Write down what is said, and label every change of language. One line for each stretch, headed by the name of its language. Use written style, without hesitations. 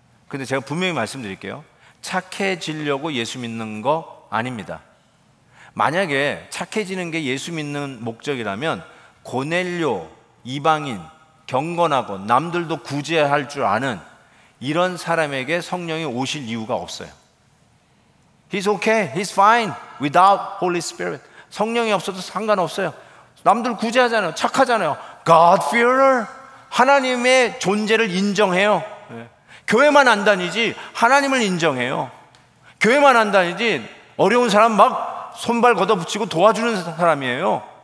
Korean: 근데 제가 분명히 말씀드릴게요. 착해지려고 예수 믿는 거 아닙니다. 만약에 착해지는 게 예수 믿는 목적이라면 고넬료, 이방인, 경건하고 남들도 구제할 줄 아는 이런 사람에게 성령이 오실 이유가 없어요.
English: He's okay, he's fine without Holy Spirit.
Korean: 성령이 없어도 상관없어요. 남들 구제하잖아요. 착하잖아요. God fearer, 하나님의 존재를 인정해요. 교회만 안 다니지 하나님을 인정해요. 교회만 안 다니지 어려운 사람 막 손발 걷어붙이고 도와주는 사람이에요.